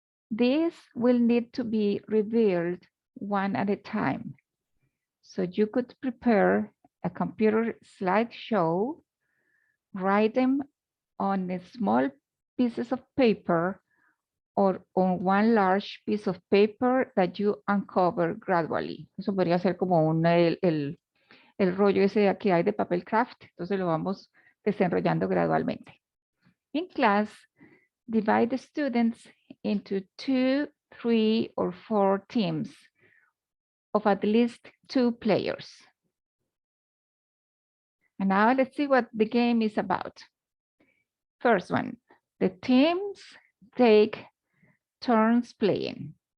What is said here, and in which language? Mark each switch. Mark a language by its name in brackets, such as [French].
[English] These will need to be revealed one at a time. So you could prepare a computer slideshow, write them on a small pieces of paper or on one large piece of paper that you uncover gradually. [Spanish] Eso podría ser como el rollo ese que hay de papel craft, entonces lo vamos desenrollando gradualmente. [English] In class, divide the students into 2, 3, or 4 teams of at least 2 players. And now let's see what the game is about. First one, the teams take turns playing.